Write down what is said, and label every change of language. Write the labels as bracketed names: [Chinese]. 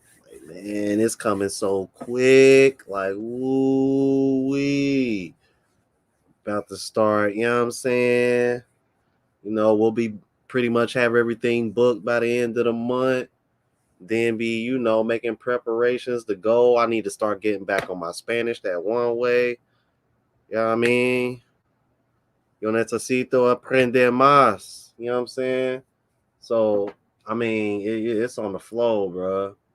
[English] Like, man, it's coming so quick. Like, ooh wee, about to start. You know what I'm saying? We'll be pretty much have everything booked by the end of the month. Then be, making preparations to go. I need to start getting back on my Spanish that one way. You know what I mean? [Spanish] Yo necesito aprender más. [English] You know what I'm saying? So, I mean, it's on the flow, bro.